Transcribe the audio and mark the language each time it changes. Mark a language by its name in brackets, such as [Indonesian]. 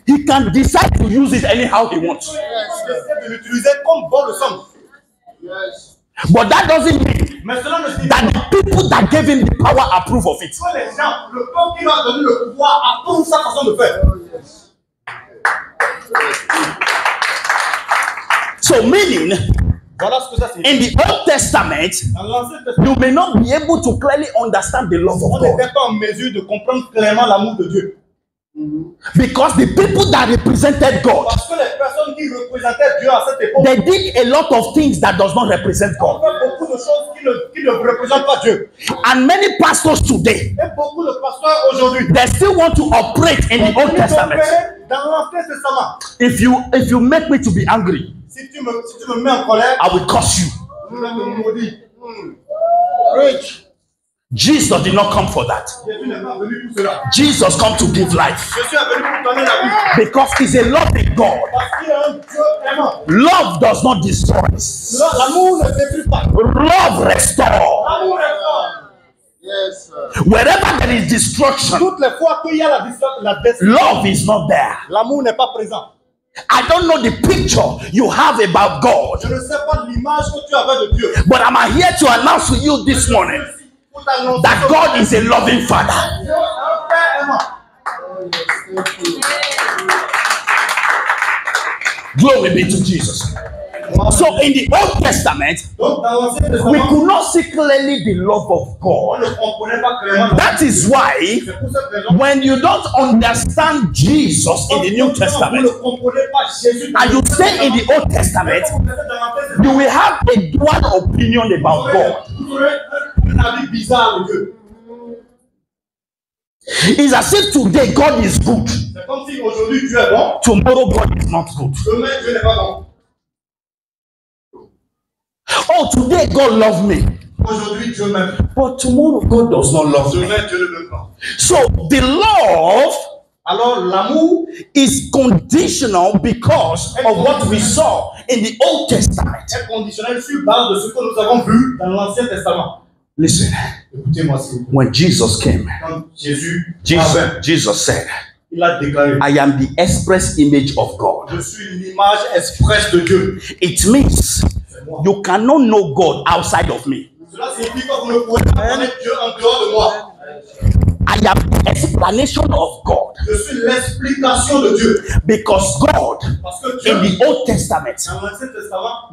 [English] He can decide to use it anyhow he wants. [French] Il essaie de l'utiliser comme bon le semble. [English] But that doesn't mean [French] Mais cela ne signifie [English] that the people that gave him the power approve of it. [French] que les gens, le peuple qui lui a donné le pouvoir, approuve sa façon de faire. [English] So meaning, [French] Voilà ce que ça signifie. [English] in the Old Testament, [French] Dans l'Ancien Testament, [English] you may not be able to clearly understand the love [French] on [English] of God. [French] n'était pas en mesure de comprendre clairement l'amour de Dieu. [English] Because the people that represented God, [French] Parce que les personnes qui qui représentaient Dieu à cette époque. [English] They did a lot of things that does not represent [French] On [English] God. [French] fait beaucoup de choses qui ne représentent pas Dieu. [English] And many pastors today, [French] Et beaucoup de pasteurs aujourd'hui, [English] they still want to operate in the Old Testament. [French] dans l'Ancien Testament, [English] If you make me to be angry, [French] si tu me mets en colère, [English] I will curse you. [French] je vais te maudire. [English] Preach. Jesus did not come for that. [French] Jésus n'est pas venu pour cela. [English] Jesus come to give life [French] Je suis venu pour donner la vie. [English] because he's a loving God. [French] Parce qu'il est un Dieu aimant. [English] Love does not destroy. [French] L'amour ne détruit pas. [English] Love restore. [French] L'amour est fort. [English] Yes, sir. Wherever there is destruction, [French] Toutes les fois qu'il y a la destruction, [English] love is not there. [French] l'amour n'est pas présent. [English] I don't know the picture you have about God, [French] Je ne sais pas l'image que tu avais de Dieu. [English] but I'm here to announce to you this morning [French] Pour t'annoncer [English] that God is a loving Father. [French] Dieu est un Père aimant. [English] Glory be to Jesus. So in the Old Testament, [French] Donc dans l'Ancien [English] we [French] Testament, [English] could not see clearly the love of [French] on [English] God. [French] ne comprenait pas clairement. [English] That is why [French] C'est pour cette raison. [English] when you don't understand Jesus in the New [French] Vous ne [English] Testament [French] comprenez pas Jésus. [English] and you stay in the Old Testament, you will have a dual opinion about God. [French] Vous aurez un avis bizarre de Dieu. [English] It's as if today God is good, [French] C'est comme si aujourd'hui Dieu est bon, [English] tomorrow God is not good. [French] demain Dieu n'est pas bon. [English] Oh, today God loves me, [French] Aujourd'hui Dieu m'aime, [English] but tomorrow God does not love me. [French] demain Dieu ne m'aime pas. [English] So the love [French] Alors l'amour [English] is conditional because of what we saw in the Old Testament. [French] est conditionnel sur base de ce que nous avons vu dans l'Ancien Testament. [English] Listen, [French] Écoutez-moi s'il vous plaît. [English] when Jesus came, [French] Quand [English] Jesus said, [French] il a déclaré, [English] I am the express image of God. [French] je suis l'image expresse de Dieu. [English] It means [French] C'est moi. [English] you cannot know God outside of me. [French] Cela signifie que vous ne pouvez pas connaître Dieu en dehors de moi. [English] I am the explanation of God [French] Je suis l'explication de Dieu. [English] because God [French] Parce que [English] in [French] Dieu, [English] the Old Testament [French] dans l'Ancien Testament,